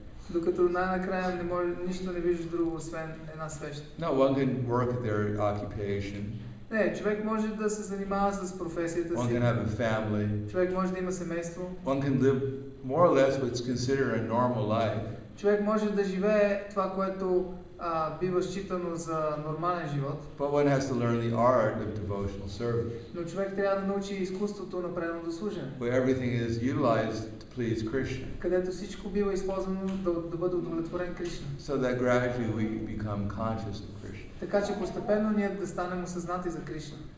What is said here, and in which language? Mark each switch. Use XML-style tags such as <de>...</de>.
<bg>Докато най-накрая нищо не виждаш друго, освен една свещ.</bg> <en>No, one can work at their occupation.</en> <bg>Не, човек може да се занимава с професията</bg> <en>One</en> <bg>си.</bg> <en>can have a family.</en> <bg>Човек може да има семейство.</bg> <en>One can live more or less what's considered a normal life.</en> <bg>Човек може да живее това, което бива считано за нормален живот.</bg> <en>But one has to learn the art of devotional service.</en> <bg>Но човек трябва да научи изкуството на преданното служене.</bg> <en>Where everything is utilized to please Krishna.</en> <bg>Където всичко бива използвано да бъде удовлетворен Кришна.</bg> <en>So that gradually we become conscious of Krishna.</en> <bg>Така че постепенно ние да станем осъзнати за Кришна.</bg>